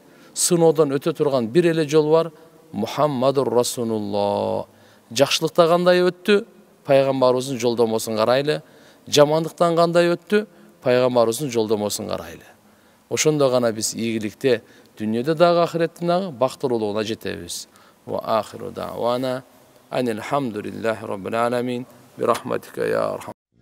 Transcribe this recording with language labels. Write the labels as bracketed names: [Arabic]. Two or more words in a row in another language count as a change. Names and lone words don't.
[Kyrgyz] Сыноодон өтө турган бир эле жол бар. [Arabic] محمد رسول الله. [Kyrgyz] Жакшылыкта кандай өттү? Пайгамбарыбыздын жолдомосун карайлы. Жамандыктан кандай өттү? Пайгамбарыбыздын жолдомосун карайлы. Ошондо гана биз ийгиликте дүйнөдө дагы ахиретте дагы бактылуулугуна жетебиз. [Arabic] وآخر دعوانا أن الحمد لله رب العالمين برحمتك يا أرحم